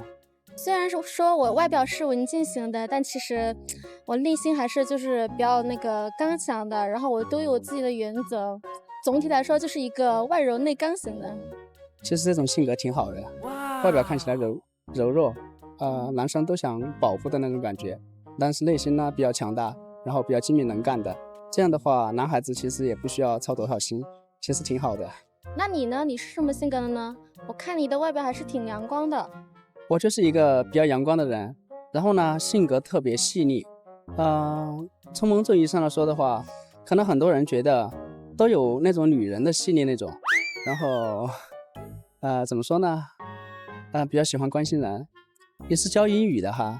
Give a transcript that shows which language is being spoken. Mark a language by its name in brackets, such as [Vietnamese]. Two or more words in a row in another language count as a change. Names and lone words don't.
[Chinese] 雖然說我外表是文靜型的，但其實我內心還是就是比較那個剛強的，然後我都有我自己的原則。總體來說，就是一個外柔內剛型的。其實這種性格挺好的，外表看起來柔弱，男生都想保護的那種感覺。但是內心呢比較強大，然後比較精明能幹的，這樣的話男孩子其實也不需要操多少心，其實挺好的。那你呢？你是什麼性格的呢？我看你的外表還是挺陽光的。我就是一個比較陽光的人，然後呢性格特別細膩。從某種意義上來說的話，可能很多人覺得都有那種女人的細膩那種，然後怎麼說呢？比較喜歡關心人，也是教英語的哈。